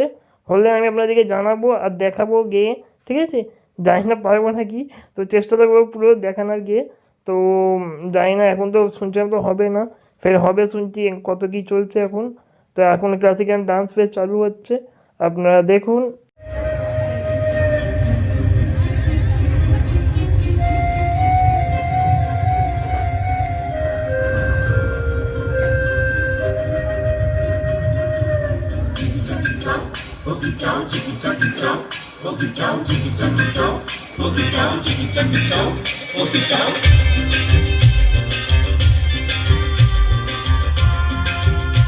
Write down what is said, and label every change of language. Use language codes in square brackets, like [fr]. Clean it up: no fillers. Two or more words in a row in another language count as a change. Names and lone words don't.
[bn] হলে আমি আপনাদেরকে জানাবো আর দেখাবো গিয়ে, ঠিক আছে। জানি না পারবো নাকি, তো চেষ্টা করবো পুরো দেখানোর গিয়ে। তো জানি না, এখন তো শুনছিলাম তো হবে না, ফের হবে শুনছি, কত কী চলছে এখন। তো এখন [en] classical dance [bn] ফের চালু হচ্ছে, আপনারা দেখুন। [en] Boogie Joe, Jiggy Juggy Joe, Boogie Joe, Jiggy Juggy Joe, Boogie Joe, Jiggy Juggy Joe, Boogie Joe.